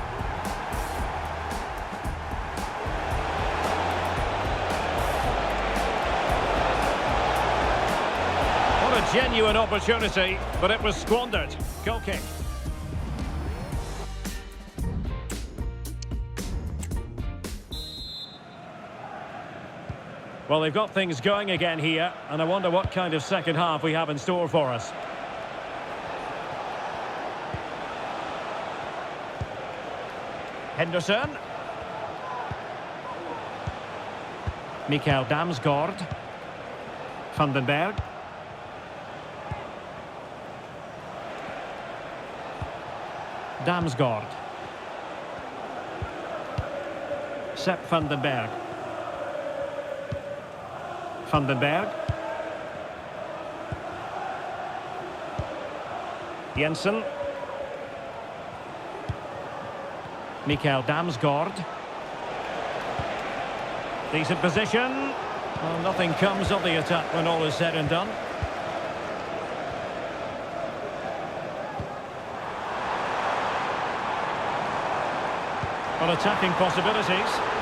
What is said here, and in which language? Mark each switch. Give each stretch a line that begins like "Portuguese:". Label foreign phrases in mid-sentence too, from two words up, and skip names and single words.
English: What a genuine opportunity, but it was squandered. Goal kick. Well, they've got things going again here, and I wonder what kind of second half we have in store for us. Henderson. Mikael Damsgaard. Vandenberg. Damsgaard. Sepp Vandenberg. Vandenberg. Jensen. Mikael Damsgaard. Decent position. Well, nothing comes of the attack when all is said and done. Well, attacking possibilities.